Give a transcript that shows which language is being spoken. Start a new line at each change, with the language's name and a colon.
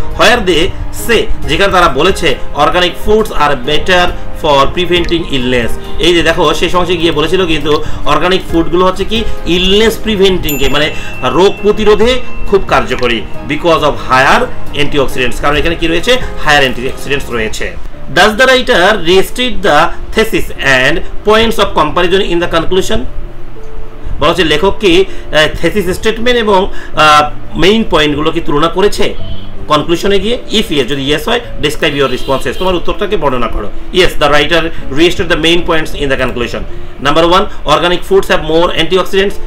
English: where they say,
Bangla: যেখানে তারা বলেছে
English: Organic foods are better for preventing illness.
Bangla: এই যে দেখো, সেই সময় গিয়ে বলেছিল কিন্তু অর্গানিক ফুডগুলো হচ্ছে কি ইলনেস প্রিভেন্টিংকে, মানে রোগ প্রতিরোধে খুব কার্যকরী,
English: because of higher antioxidants,
Bangla: কারণ এখানে কি রয়েছে, হায়ার অ্যান্টিঅক্সিডেন্টস রয়েছে।
English: Does the writer restate the thesis and points of comparison in the conclusion?
Bangla: বলা হচ্ছে লেখক কি থেসিস স্টেটমেন্ট এবং মেইন পয়েন্টগুলো কি তুলনা করেছে কনক্লুশনে গিয়ে?
English: if yes,
Bangla: যদি ইয়েস হয়,
English: describe your responses,
Bangla: তোমার উত্তরটাকে বর্ণনা করো।
English: Yes, the writer restated the main points in the conclusion. Number 1, organic foods have more antioxidants.